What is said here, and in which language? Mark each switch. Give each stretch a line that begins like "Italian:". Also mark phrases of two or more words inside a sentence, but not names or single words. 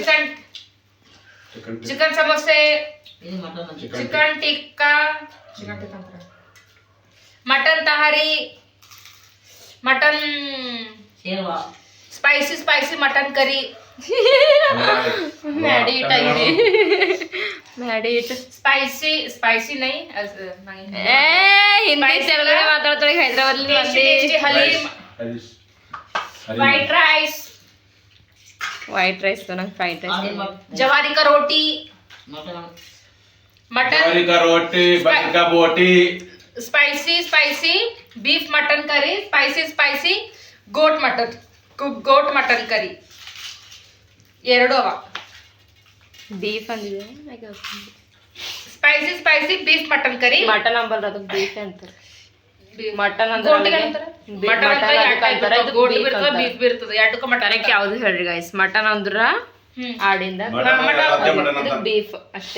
Kannada: ಚಿಕನ್ ಸಮೋಸೆ, ಚಿಕನ್ ಟಿಕ್ಕಾ, ಮಟನ್ ತಹಾರಿ, ಮಟನ್ ಸ್ಪೈಸಿ ಮಟನ್ ಕರಿ, ಸ್ಪೈಸಿ ನೈ ಹಿಂದಿ ತೆಲುಗು ಮಾತಾಡ್ತಾಳೆ ಹೈದ್ರಾಬಾದ್ ಹಲೀಮ್, ವೈಟ್ ರೈಸ್, ವೈಟ್ ರೈಸ್ ನಂಗೆ ಫ್ರೈಡ್ ರೈಸ್,
Hindi: ಜವಾರಿ का रोटी, मटन रोटी, बटर का बोटी, स्पाइसी बीफ मटन करी, स्पाइसी गोट मटन करी,
Kannada: ಎರಡು ಅವ. ಬೀಫ್ ಅಂದಿದೆ ಸ್ಪೈಸಿ ಬೀಫ್ ಮಟನ್ ಕರಿ. ಮಟನ್ ಅಂಬಲ್ ಅದು ಬೀಫ್ ಅಂತ. ಮಟನ್ ಅಂದ್ರೆ ಬೀಫ್ ಇರ್ತದೆ ಎರಡಕ್ಕೂ ಮಟನ್. ಯಾವ್ದು ಹೇಳ್ರಿ ಗೈಸ್? ಮಟನ್ ಅಂದ್ರ ಆಡಿಂದ, ಬೀಫ್ ಅಷ್ಟೇ.